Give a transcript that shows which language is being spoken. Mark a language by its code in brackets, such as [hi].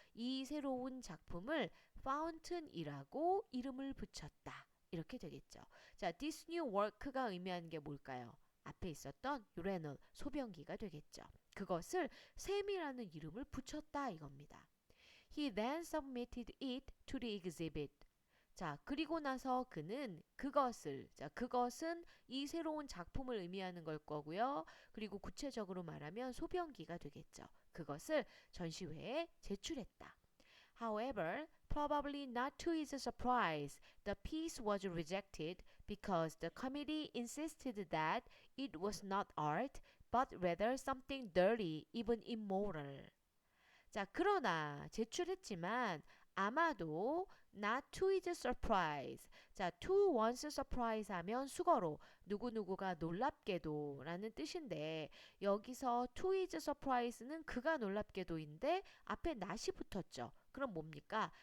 [ko] 이 새로운 작품을 fountain이라고 이름을 붙였다. 이렇게 되겠죠. 자, [en] this new work [ko] 가 의미하는 게 뭘까요? 앞에 있었던 urinal, 소변기가 되겠죠. 그것을 샘이라는 이름을 붙였다 이겁니다. [en] He then submitted it to the exhibit. [ko] 자, 그리고 나서 그는 그것을, 자, 그것은 이 새로운 작품을 의미하는 걸 거고요. 그리고 구체적으로 말하면 소변기가 되겠죠. 그것을 전시회에 제출했다. [en] However, probably not to his surprise, the piece was rejected because the committee insisted that it was not art, but rather something dirty, even immoral. [ko] 자, 그러나 제출했지만 아마도 [en] not to his surprise. [ko] 자, [en] to one's surprise [ko] 하면 수거로 누구누구가 놀랍게도 라는 뜻인데 여기서 [en] to his surprise [ko] 는 그가 놀랍게도인데 앞에 not이 붙었죠. 그럼 뭡니까?